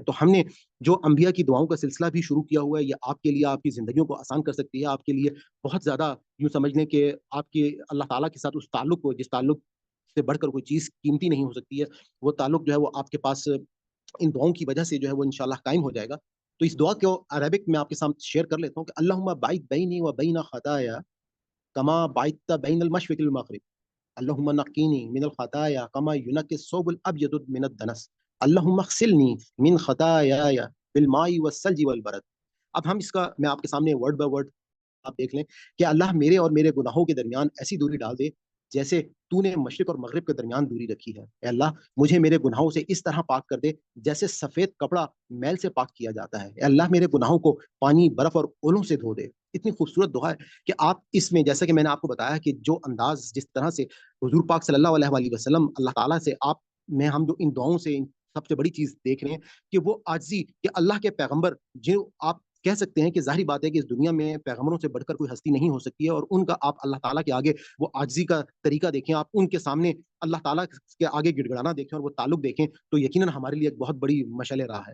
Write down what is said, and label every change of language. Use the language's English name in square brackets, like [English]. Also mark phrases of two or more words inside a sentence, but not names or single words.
[Urdu] تو ہم نے جو انبیاء کی دعاؤں کا سلسلہ بھی شروع کیا ہوا ہے، یہ آپ کے لیے آپ کی زندگیوں کو آسان کر سکتی ہے، آپ کے لیے بہت زیادہ یوں سمجھ لیں کہ آپ کے اللہ تعالیٰ کے ساتھ اس تعلق کو، جس تعلق سے بڑھ کر کوئی چیز قیمتی نہیں ہو سکتی ہے، وہ تعلق جو ہے وہ آپ کے پاس ان دعاؤں کی وجہ سے جو ہے وہ انشاءاللہ قائم ہو جائے گا۔ تو اس دعا کو عربک میں آپ کے سامنے شیئر کر لیتا ہوں کہ [Arabic] اللہم باعث بینی و بین خطایا کما بعثت بین المشرق والمغرب، اللہم نقینی من الخطایا کما ینقی الثوب الابیض من الدنس، اللہم اغسلنی من خطایای بالماء والثلج والبرد۔ [Urdu] اب ہم اس کا میں آپ کے سامنے [English] word by word [Urdu] آپ دیکھ لیں کہ اللہ میرے اور میرے گناہوں کے درمیان ایسی دوری ڈال دے جیسے تو نے مشرق اور مغرب کے درمیان دوری رکھی ہے۔ اے اللہ مجھے میرے گناہوں سے اس طرح پاک کر دے جیسے سفید کپڑا میل سے پاک کیا جاتا ہے۔ اے اللہ میرے گناہوں کو پانی، برف اور اولوں سے دھو دے۔ اتنی خوبصورت دعا ہے کہ آپ اس میں، جیسا کہ میں نے آپ کو بتایا کہ جو انداز جس طرح سے حضور پاک صلی اللہ علیہ وآلہ وسلم اللہ تعالیٰ سے آپ میں ہم جو ان دعاؤں سے سب سے بڑی چیز دیکھ رہے ہیں کہ وہ عاجزی، کہ اللہ کے پیغمبر جو آپ کہہ سکتے ہیں کہ ظاہری بات ہے کہ اس دنیا میں پیغمبروں سے بڑھ کر کوئی ہستی نہیں ہو سکتی ہے، اور ان کا آپ اللہ تعالیٰ کے آگے وہ عاجزی کا طریقہ دیکھیں، آپ ان کے سامنے اللہ تعالیٰ کے آگے گڑ گڑانا دیکھیں اور وہ تعلق دیکھیں، تو یقیناً ہمارے لیے ایک بہت بڑی مشعل راہ ہے۔